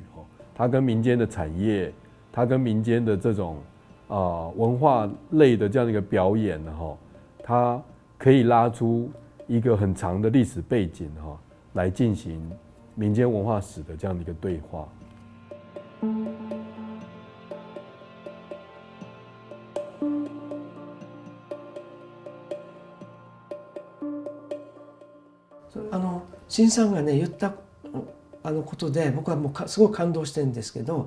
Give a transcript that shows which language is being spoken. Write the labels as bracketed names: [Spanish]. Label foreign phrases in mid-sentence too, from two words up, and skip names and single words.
[Chinese] 他跟民间的产业，他跟民间的这种文化类的这样的一个表演呢，他可以拉出一个很长的历史背景来进行民间文化史的这样的一个对话。 [Japanese] 新さんがね言ったことで僕はもうすごく感動してるんですけど、